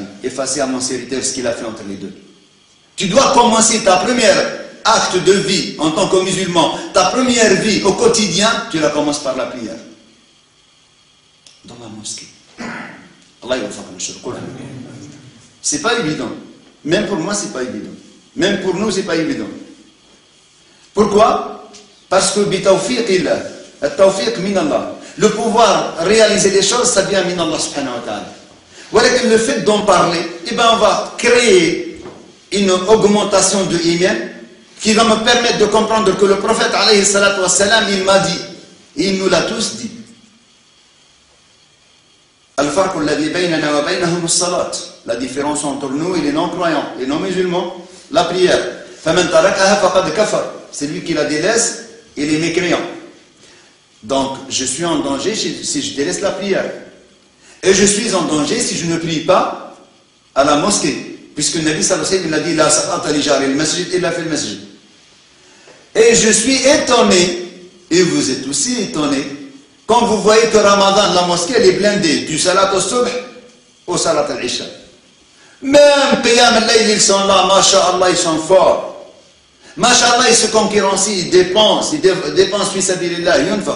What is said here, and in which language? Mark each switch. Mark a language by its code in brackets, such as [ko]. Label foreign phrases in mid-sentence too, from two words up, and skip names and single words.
[fr] Effacez à mon serviteur ce qu'il a fait entre les deux. Tu dois commencer ta première acte de vie en tant que musulman, ta première vie au quotidien, tu la commences par la prière. Dans la mosquée. [ar] الله يوفقنا. [fr] C'est pas évident. Même pour moi, c'est pas évident. Même pour nous, c'est pas évident. Pourquoi? Parce que [ar] بتوفيق الله، التوفيق من الله. [fr] Le pouvoir réaliser des choses, ça vient [ar] من الله سبحانه وتعالى. [fr] Voilà que le fait d'en parler, eh ben on va créer une augmentation de iman qui va me permettre de comprendre que le prophète [ar] عليه الصلاة والسلام, [fr] il m'a dit, et il nous l'a tous dit. [ar] الفرق الذي بيننا وبينهم الصلاة. [fr] La différence entre nous et les non-croyants, les non-musulmans, la prière. [ar] فمن تركها فقد كفر. [fr] C'est lui qui la délaisse et les mécréants. Donc, je suis en danger si je délaisse la prière. Et je suis en danger si je ne prie pas à la mosquée. Puisque le Nabi [ar] صلى الله عليه وسلم [fr] a dit [ar] لا صلاة لجار المسجد إلا في المسجد. [fr] Et je suis étonné, et vous êtes aussi étonné, quand vous voyez que Ramadan, la mosquée, elle est blindée, du salat au subh au [ar] صلاة العشاء. [fr] Même [ar] قيام الليل, [fr] ils sont là, [ar] ما شاء الله, [fr] ils sont forts. [ar] ما شاء الله, [fr] ils se concurrencient, ils dépensent [ar] في سبيل الله، ينفق.